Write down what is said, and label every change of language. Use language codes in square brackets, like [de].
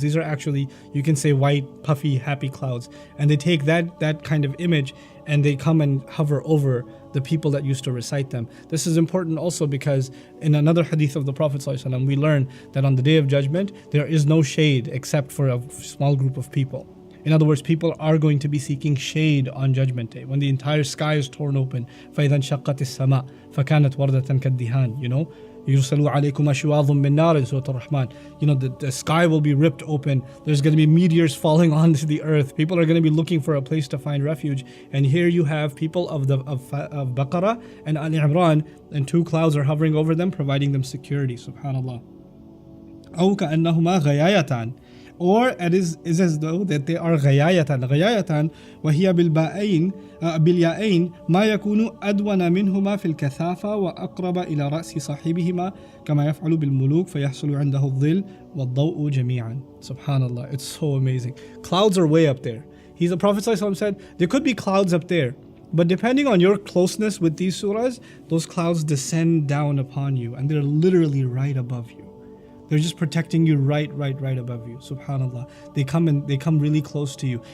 [en] These are actually, you can say, white, puffy, happy clouds. And they take that kind of image and they come and hover over the people that used to recite them. This is important also because in another hadith of the Prophet ﷺ, we learn that on the Day of Judgment, there is no shade except for a small group of people. In other words, people are going to be seeking shade on Judgment Day when the entire sky is torn open. [ar] فَإِذَا انشَقَّتِ السَّمَاء فَكَانَتْ وَرْدَةً كَالدِّهَانِ يُرْسَلُ عَلَيْكُمْ أَشْوَاظٌ مِّن نَارٍ [en] in Surah Ar-Rahman. The sky will be ripped open. There's going to be meteors falling onto the earth. People are going to be looking for a place to find refuge. And here you have people of Baqarah and Al-Imran, and two clouds are hovering over them, providing them security. [ar] Subhanallah. أو كأنهما غيايتان. [en] Or it is as though that they are غيايتان. [ar] غيايتان وهي بالياءين ما يكون أدون منهما في الكثافة وأقرب إلى رأس صاحبهما كما يفعل بالملوك فيحصل عنده الظل والضوء جميعا. [en] Subhanallah, it's so amazing. Clouds are way up there. The Prophet ﷺ said there could be clouds up there, but depending on your closeness with these surahs, those clouds descend down upon you and they're literally right above you. They're just protecting you right above you. Subhanallah. They come really close to you.